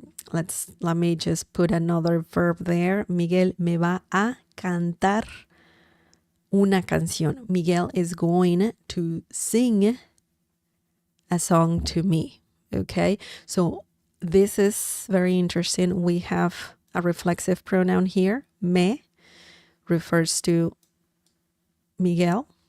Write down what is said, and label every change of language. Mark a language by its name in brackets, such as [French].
[English] let me just put another verb there. [Spanish] Miguel me va a cantar una canción. [English] Miguel is going to sing a song to me. Okay, so this is very interesting. We have a reflexive pronoun here. Me refers to Miguel.